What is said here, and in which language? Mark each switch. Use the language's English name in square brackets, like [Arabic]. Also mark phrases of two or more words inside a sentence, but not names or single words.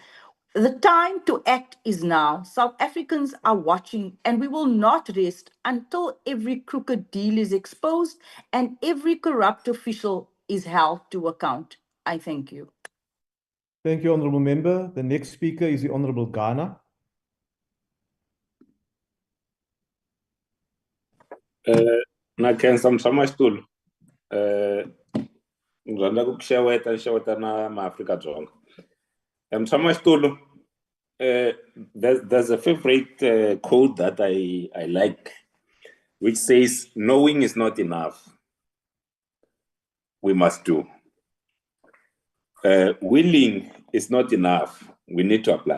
[English] The time to act is now. South Africans are watching, and we will not rest until every crooked deal is exposed and every corrupt official is held to account. I thank you. Thank you, Honourable Member. The next speaker is the Honourable Ghana. [Tsonga] Nakhensa mtshamaxitulu ngizonda kukuxeweta na maAfrika-Dzonga. Mtshamaxitulu, [English] there's a favorite quote that I like, which says, knowing is not enough. We must do. Willing is not enough. We need to apply.